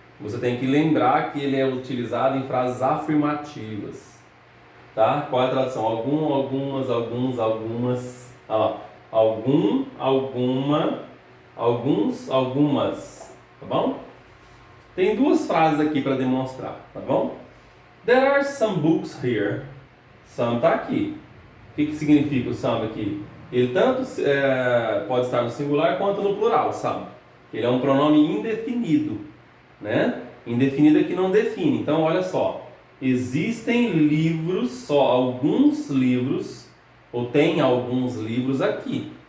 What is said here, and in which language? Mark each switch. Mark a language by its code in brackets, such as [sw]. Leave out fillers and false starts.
[pt] Você tem que lembrar que ele é utilizado em frases afirmativas, tá? Qual é a tradução? Algum, algumas, alguns, algumas, algum, alguma, alguns, algumas, tá bom? Tem duas frases aqui para demonstrar, tá bom? [en] There are some books here. [pt] Some tá aqui. O que significa o some aqui? Ele tanto pode estar no singular quanto no plural, some. Ele é um pronome indefinido, né? Indefinido é que não define. Então, olha só. Existem livros, só alguns livros, ou tem alguns livros aqui.